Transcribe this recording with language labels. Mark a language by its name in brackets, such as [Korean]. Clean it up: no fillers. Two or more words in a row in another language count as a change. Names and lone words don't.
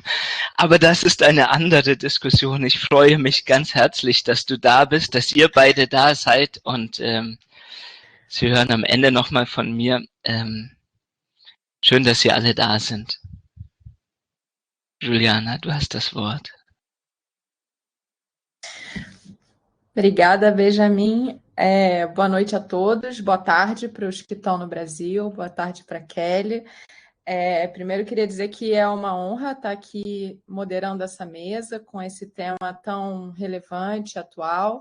[German] Aber das ist eine andere Diskussion. Ich freue mich ganz herzlich, dass du da bist, dass ihr beide da seid, und Sie hören am Ende nochmal von mir. Schön, dass Sie alle da sind. Juliana, du hast das Wort. [Portuguese] Obrigada, Benjamin. Boa noite a todos, boa tarde para os que estão no Brasil, boa tarde para a Kelly. Primeiro, queria dizer que é uma honra estar aqui moderando essa mesa com esse tema tão relevante, atual.